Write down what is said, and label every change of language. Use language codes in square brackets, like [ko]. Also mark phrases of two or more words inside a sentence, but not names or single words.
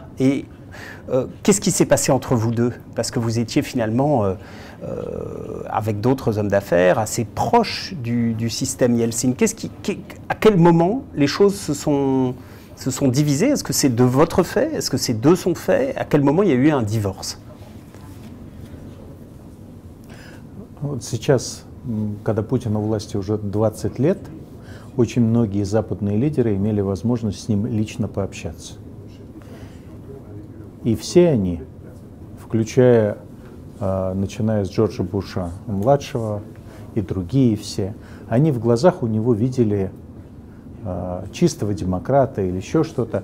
[fr] Et qu'est-ce qui s'est passé entre vous deux? Parce que vous étiez finalement, avec d'autres hommes d'affaires, assez proches du système Yeltsin. À quel moment les choses se sont divisées? Est-ce que c'est de votre fait? Est-ce que c'est de son fait? À quel moment il y a eu un divorce? [ru] Вот сейчас, когда Путин у власти уже 20 лет, очень многие западные лидеры имели возможность с ним лично пообщаться. И все они, включая, начиная с Джорджа Буша младшего и другие все, они в глазах у него видели чистого демократа или еще что-то.